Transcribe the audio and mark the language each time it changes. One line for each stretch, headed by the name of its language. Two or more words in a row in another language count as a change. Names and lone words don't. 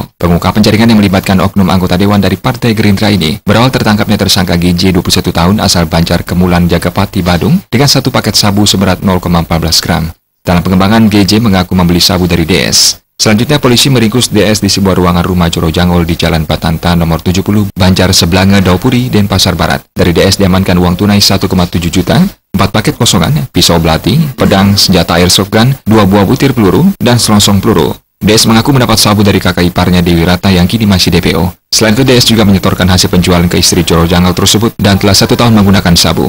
Indonesian: Pengungkapan jaringan yang melibatkan oknum anggota Dewan dari Partai Gerindra ini berawal tertangkapnya tersangka GJ 21 tahun asal Banjar Kemulan Jagapati, Badung dengan 1 paket sabu seberat 0,14 gram. Dalam pengembangan, GJ mengaku membeli sabu dari DS. Selanjutnya, polisi meringkus DS di sebuah ruangan rumah Jero Jangol di Jalan Batanta nomor 70, Banjar Seblange, Daupuri, Denpasar Barat. Dari DS diamankan uang tunai 1,7 juta, 4 paket kosongan, pisau belati, pedang, senjata airsoft gun, 2 buah butir peluru, dan selongsong peluru. DS mengaku mendapat sabu dari kakak iparnya Dewi Ratna yang kini masih DPO. Selain itu, DS juga menyetorkan hasil penjualan ke istri Jero Jangol tersebut dan telah 1 tahun menggunakan sabu.